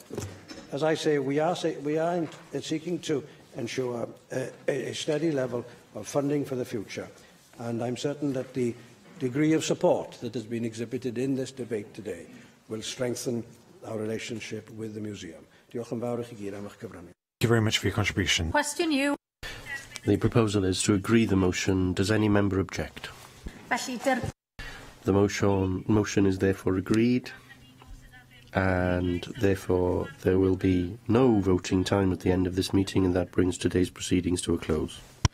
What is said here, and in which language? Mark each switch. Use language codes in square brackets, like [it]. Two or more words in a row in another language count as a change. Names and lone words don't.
[en] As I say, we are seeking to ensure a steady level of funding for the future, and I'm certain that the degree of support that has been exhibited in this debate today will strengthen our relationship with the museum. [cy] Diolch yn fawr i chi gyd am eich cyfrannu. [en] Thank you very much for your contribution. Question you. The proposal is to agree the motion. Does any member object? The motion is therefore agreed, and therefore there will be no voting time at the end of this meeting, and that brings today's proceedings to a close.